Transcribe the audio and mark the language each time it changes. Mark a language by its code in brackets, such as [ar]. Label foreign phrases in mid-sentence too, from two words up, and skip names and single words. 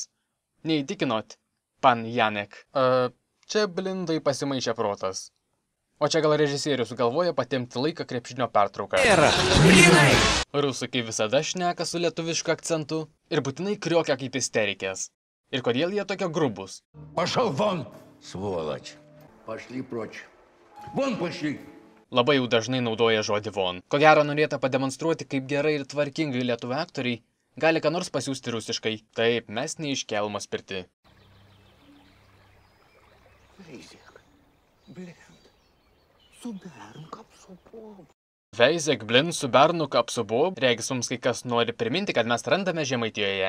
[lt] Neįtikinot, pan Janek. Čia Blindai pasimaišė protas. O čia gal režisierius sugalvoja patimti laiką krepšinio pertrauką. Rusai kaip visada šneka su lietuvišku akcentu ir būtinai kriokia kaip isterikės. Ir kodėl jie tokie grubus? [ru] Пошел вон, сволочь. Пошли прочь. Вон пошли. [lt] Labai jau dažnai naudoja žodį von. Ko gero norėta pademonstruoti, kaip gerai ir tvarkingai lietuvių aktoriai gali ką nors pasiųsti rusiškai. Taip, mes ne iš kelmos pirti. Veizek Blind su bernu kapsubu, regis mums kai kas nori priminti, kad mes randame Žemaitijoje.